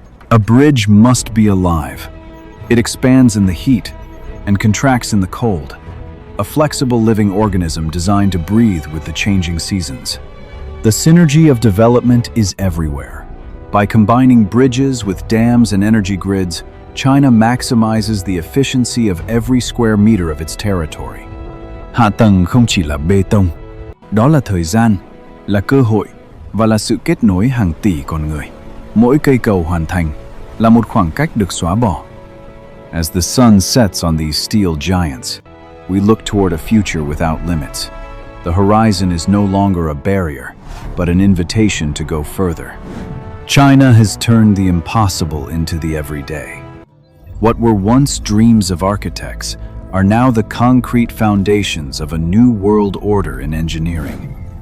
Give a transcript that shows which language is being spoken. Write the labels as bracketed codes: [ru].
[en] A bridge must be alive. It expands in the heat and contracts in the cold, a flexible living organism designed to breathe with the changing seasons. The synergy of development is everywhere. By combining bridges with dams and energy grids, China maximizes the efficiency of every square meter of its territory. [vi] Hạ tầng không chỉ là bê tông, đó là thời gian, là cơ hội và là sự kết nối hàng tỷ con người. Mỗi cây cầu hoàn thành là một khoảng cách được xóa bỏ. [en] As the sun sets on these steel giants, we look toward a future without limits. The horizon is no longer a barrier, but an invitation to go further. China has turned the impossible into the everyday. What were once dreams of architects are now the concrete foundations of a new world order in engineering.